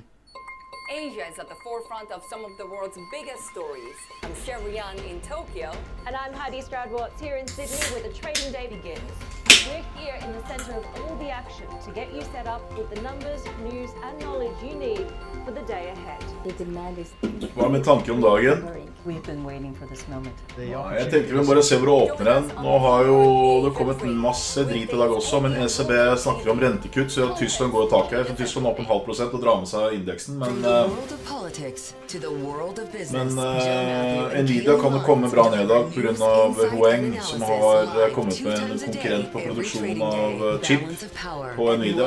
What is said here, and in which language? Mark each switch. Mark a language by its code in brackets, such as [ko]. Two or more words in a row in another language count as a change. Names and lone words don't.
[en] Asia is at the forefront of some of the world's biggest stories. I'm Sherry-Ann in Tokyo. And I'm Heidi Stroud-Watts here in Sydney where the trading day begins. We're here in the center of all the action to get you set up with the numbers, news, and knowledge you need for the day ahead. The demand is... [no] Hva med tanke om dagen? [en] We've been waiting for this moment. [no] Jeg tenker vi bare ser hvor det åpner den. Nå har jo det kommet masse drit i dag også, men ECB snakker om rentekutt, så Tyskland går i taket her. Så Tyskland er opp 0,5% og drar med seg indeksen, men Nvidia kan jo komme bra ned i dag på grunn av Huang, som har kommet med en konkurrent på produksjon av chip på Nvidia.